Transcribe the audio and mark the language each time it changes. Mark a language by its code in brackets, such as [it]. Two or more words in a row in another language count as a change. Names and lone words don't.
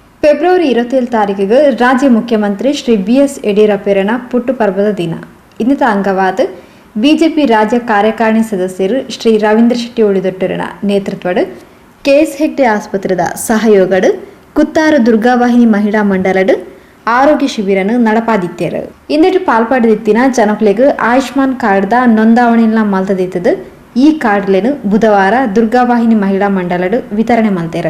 [tcy] ಫೆಬ್ರವರಿ 27 ತಾರೀಕಿಗೆ ರಾಜ್ಯ ಮುಖ್ಯಮಂತ್ರಿ ಶ್ರೀ BS ಯಡಿಯೂರಪ್ಪರನ ಪುಟ್ಟುಪರ್ವದ ದಿನ. ಇನ್ನಿತ ಅಂಗವಾದ ಬಿಜೆಪಿ ರಾಜ್ಯ ಕಾರ್ಯಕಾರಿಣಿ ಸದಸ್ಯರು ಶ್ರೀ ರವೀಂದ್ರ ಶೆಟ್ಟಿ ಉಳಿದೊಟ್ಟರನ ನೇತೃತ್ವದ KS ಹೆಗ್ಡೆ ಆಸ್ಪತ್ರೆದ ಸಹಯೋಗದ ಕುತ್ತಾರು ದುರ್ಗಾವಾಹಿನಿ ಮಹಿಳಾ ಮಂಡಲದ ಆರೋಗ್ಯ ಶಿಬಿರನು ನಡಪಾದಿತ್ಯರು. ಇಂದೆಟ್ಟು ಪಾಲ್ಪಡದಿತ್ತಿನ ಜನಕ್ಲೆಗ್ ಆಯುಷ್ಮಾನ್ ಕಾರ್ಡ್ದ ನೋಂದಾವಣಿನ ಮಲ್ತದಿತ್ತದು. ಈ ಕಾರ್ಡ್ಲೆನು ಬುಧವಾರ ದುರ್ಗಾವಾಹಿನಿ ಮಹಿಳಾ ಮಂಡಲದ ವಿತರಣೆ ಮಲ್ತೇರು.